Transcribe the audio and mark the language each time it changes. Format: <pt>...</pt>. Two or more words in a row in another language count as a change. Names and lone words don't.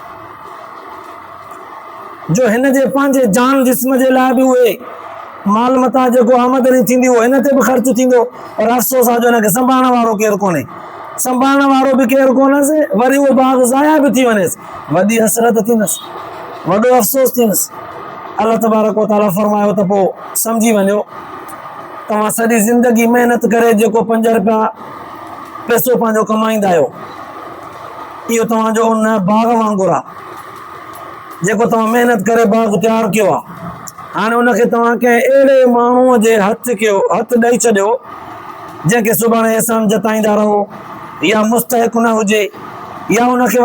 <sd>जो हिन जे पंहिंजे जान जिस्म जे लाइ बि उहे माल मथां जेको आमदनी थींदी उहो हिन ते बि ख़र्च थींदो, पर अफ़सोस आहे जो हिनखे संभालण वारो केरु कोन्हे, संभालण वारो बि केरु कोन्हसि, वरी उहो बाग़ ज़ाया बि थी वञेसि, वॾी हसरत थींदसि, वॾो अफ़सोस थींदसि। अल्लाह तबारक व तआला फरमायो त पोइ सम्झी वञो तव्हां सॼी ज़िंदगी महिनत करे जेको 5 रुपया पैसो पंहिंजो कमाईंदा आहियो, इहो तव्हांजो उन बाग़ वांगुरु आहे जेको तव्हां महिनत करे बाग़ तयारु कयो आहे। हाणे उनखे तव्हां कंहिं अहिड़े माण्हूअ जे हथु ॾेई छॾियो जंहिंखे सुभाणे एहसान जताईंदा रहो या मुस्तहिक न हुजे या उनखे</sd>